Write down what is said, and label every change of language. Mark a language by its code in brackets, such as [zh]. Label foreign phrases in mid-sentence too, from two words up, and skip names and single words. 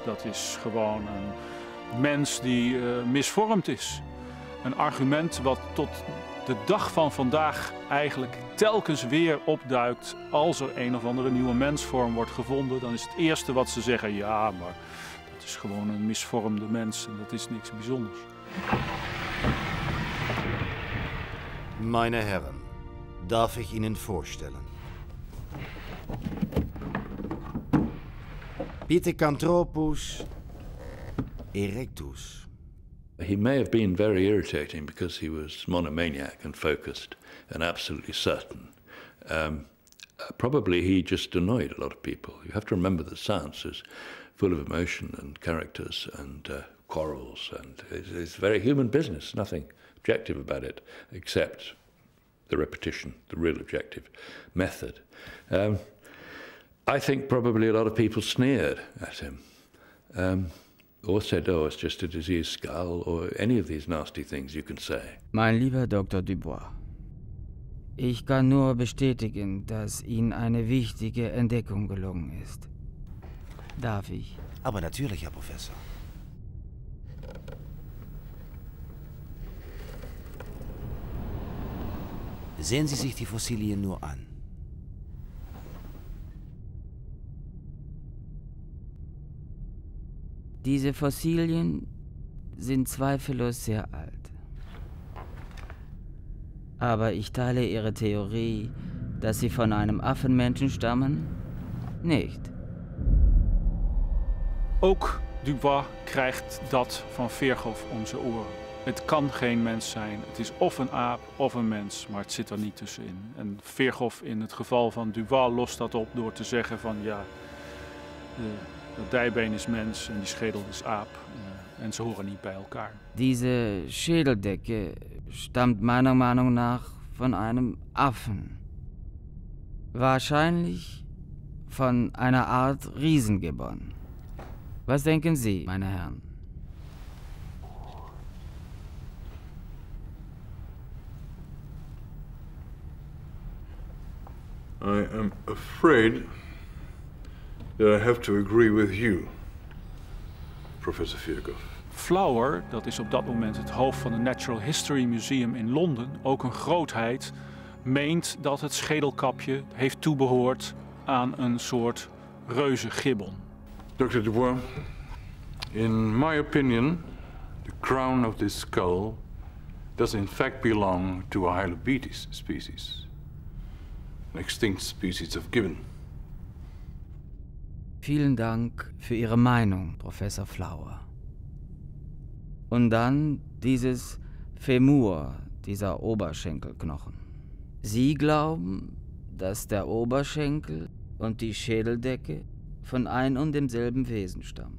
[nl] Dat is gewoon een mens die misvormd is. Een argument wat tot de dag van vandaag eigenlijk telkens weer opduikt als er een of andere nieuwe mensvorm wordt gevonden, dan is het eerste wat ze zeggen, ja, maar dat is gewoon een misvormde mens en dat is niks bijzonders. [de] Meine Herren, darf ich Ihnen vorstellen? Pithecanthropus erectus. [en] He may have been very irritating because he was monomaniac and focused and absolutely certain. Probably he just annoyed a lot of people. You have to remember that science is full of emotion and characters and quarrels, and it's very human business, nothing objective about it except the repetition, the real objective method. I think probably a lot of people sneered at him. Or said, oh, it's just a diseased skull, or any of these nasty things you can say. [de] Mein lieber Dr. Dubois, ich kann nur bestätigen, dass Ihnen eine wichtige Entdeckung gelungen ist. Darf ich? Aber natürlich, Herr Professor. Sehen Sie sich die Fossilien nur an. Diese Fossilien sind zweifellos sehr alt. Aber ich teile Ihre Theorie, dass sie von einem Affenmenschen stammen, nicht. [nl] Ook Dubois krijgt dat van Virchow om zijn oren. Het kan geen mens zijn. Het is of een aap of een mens, maar het zit er niet tussenin. En Virchow in het geval van Dubois lost dat op door te zeggen van ja, dat dijbeen is mens en die schedel is aap. En ze horen niet bij elkaar. [de] Diese Schädeldecke stammt meiner Meinung nach von einem Affen. Wahrscheinlich von einer Art Riesengibbon. Was denken Sie, meine Herren? [en] I am afraid that I have to agree with you, Professor Virchow. Flower, [nl] dat is op dat moment het hoofd van het Natural History Museum in Londen, ook een grootheid, meent dat het schedelkapje heeft toebehoord aan een soort reuzengibbon. [en] Dr. Dubois, in my opinion, the crown of this skull does in fact belong to a Hylobaetes species, an extinct species of gibbon. [de] Vielen Dank für Ihre Meinung, Professor Flower. Und dann dieses Femur, dieser Oberschenkelknochen. Sie glauben, dass der Oberschenkel und die Schädeldecke von ein und demselben Wesen stammen.